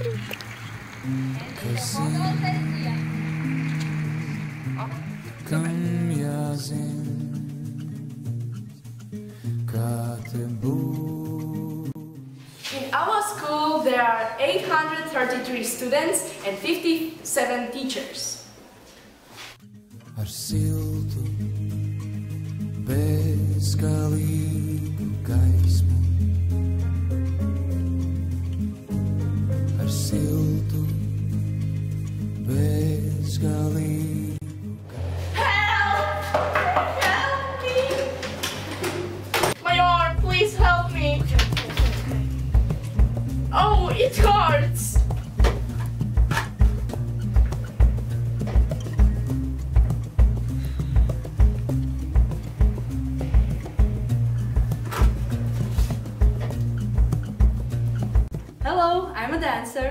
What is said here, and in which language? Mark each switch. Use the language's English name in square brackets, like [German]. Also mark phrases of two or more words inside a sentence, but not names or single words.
[English] In our school there are 833 students and 57 teachers. [Latvian] Ar siltu, bezgalīgu gaismu. Ar siltu, bezgalīgu. [English] Help! Help me! My arm, please help me! Oh, it hurts! Hello, I'm a dancer.